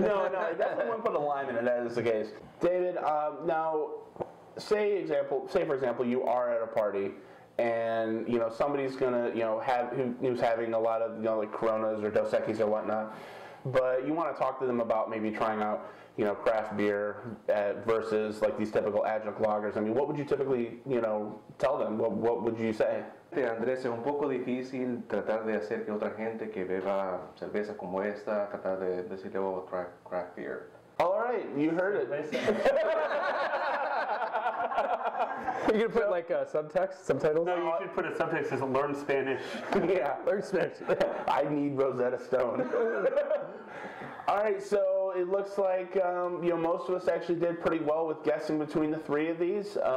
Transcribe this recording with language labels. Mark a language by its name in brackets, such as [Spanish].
[English] No, I definitely wouldn't put a lime in it. That is the case. David, now, say for example, you are at a party, and somebody's gonna who's having a lot of like Coronas or Dos Equis or whatnot, but you want to talk to them about maybe trying out craft beer versus like these typical adjunct lagers. I mean, what would you typically tell them? What would you say? [Spanish] Andrés, es un poco difícil tratar de hacer que otra gente que beba cerveza como esta, tratar de decirle, [English] oh, try craft beer. All right, you heard it. You're gonna put like subtitles? No, you should put a subtext as learn Spanish. Yeah, Learn Spanish. I need Rosetta Stone. All right, so it looks like most of us actually did pretty well with guessing between the three of these.